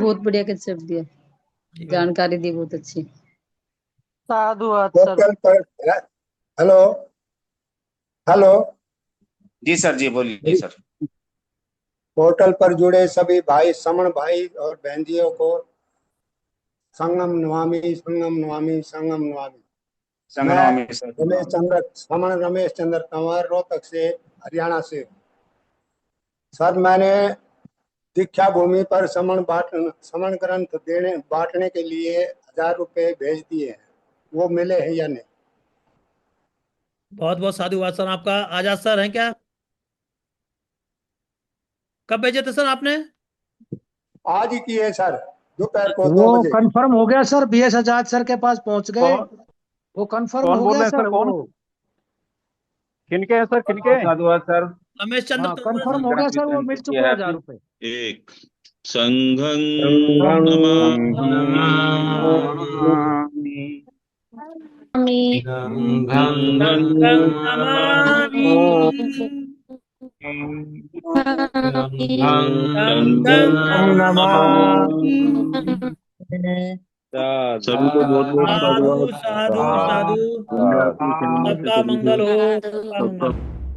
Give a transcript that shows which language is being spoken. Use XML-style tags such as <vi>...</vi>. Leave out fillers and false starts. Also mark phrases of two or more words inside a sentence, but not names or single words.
<hi>बहुत बढ़िया कंसेप्ट दिया, जानकारी दी बहुत अच्छी। साधुवाद सर। पोर्टल पर हेलो हेलो जी सर, जी बोलिए सर। पोर्टल पर जुड़े सभी भाई, समण भाई और बहनजियों को</hi> <pi>संगम नमामि, संगम नमामि, संगम नमामि। संगनवा</pi> <hi>मैं में सर, समण रमेश चंद्र तंवर, रोहतक से, हरियाणा से। सर, मैंने दीक्षा भूमि पर समण ग्रंथ बांटने के लिए 1000 रुपए भेज दिए हैं, वो मिले हैं या नहीं? बहुत बहुत साधुवाद सर आपका। आजाद सर हैं क्या? कब भेजे थे सर आपने? आज ही किए सर, दोपहर को 2 वो बजे। कंफर्म हो गया सर, बीएस आजाद सर के पास पहुंच गए। वो कंफर्म कौन हो बोल गया रहे हैं सर। सर? कौन? वो किनके हैं सर, किनके? साधुवाद सर। रमेश चंद्र हाँ, तंवर कंफर्म हो सर। गया सर, वो मिल चुके हैं 1000 रुपए।</hi> <pi>एक संघं संघं नमामि संघं संघं नमामि, संघं नमामि।</pi> <hi>सभी को बहुत बहुत साधु साधुवाद। साधु साधु। सबका मंगल हो, सबका मंगल हो।</hi>